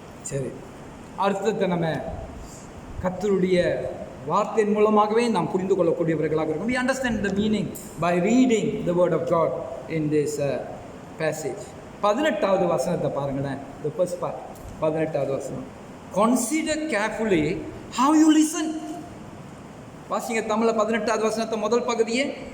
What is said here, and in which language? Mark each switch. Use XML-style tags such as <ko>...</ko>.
<ta>சரி, அர்த்தத்தை நம்ம கர்த்தருடைய வார்த்தையின் மூலமாகவே நாம் புரிந்து கொள்ளக்கூடியவர்களாக இருக்கும்.</ta> <en>We understand the meaning by reading the word of God in this passage.</en> <ta>18வது வசனத்தை பாருங்களேன்.</ta> <en>The first part,</en> <ta>18வது வசனம்.</ta> <en>Consider carefully how you listen.</en> <ta>வாசிங்க தமிழ்ல 18வது வசனத்தை முதல் பகுதியே.</ta>